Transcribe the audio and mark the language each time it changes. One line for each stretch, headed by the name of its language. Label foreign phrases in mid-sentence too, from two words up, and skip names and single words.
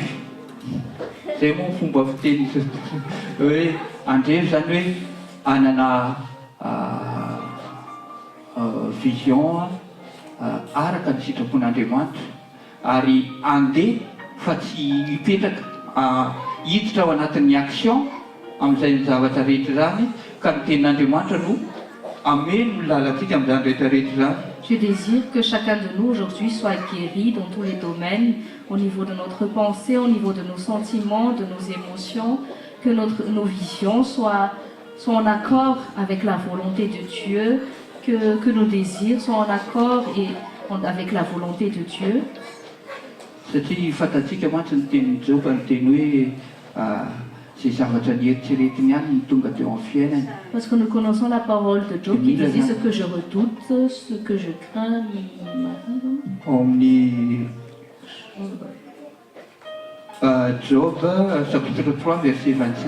Malagasy: Zay moa fomba fiteny hoe andrevy zany hoe anana vision araka ny sitrapon'Andriamanitra ary andeha fa tsy hipetraka hiditra ao anatin'ny action amin'izay ny zavatra rehetra zany ka ny tenin'Andriamanitra no ameno ny lalantsika amin'izany rehetrarehetra zany.
French: Je désire que chacun de nous aujourd'hui soit guéri dans tous les domaines, au niveau de notre pensée, au niveau de nos sentiments, de nos émotions, que nos visions soient en accord avec la volonté de Dieu, que nos désirs soient en accord avec la volonté de Dieu.
Malagasy: Satria fantatsika mantsy ny tenin'i Jehovah ny teny hoe zay zavatra nieritreretiny ihany ny tonga teo amin'ny fiainana.
French: Parce que nous connaissons la parole de Job qui disait ce que je redoute, ce que je crains.
Malagasy: Au amin'ny Job
French: chapitre 3 verset 25.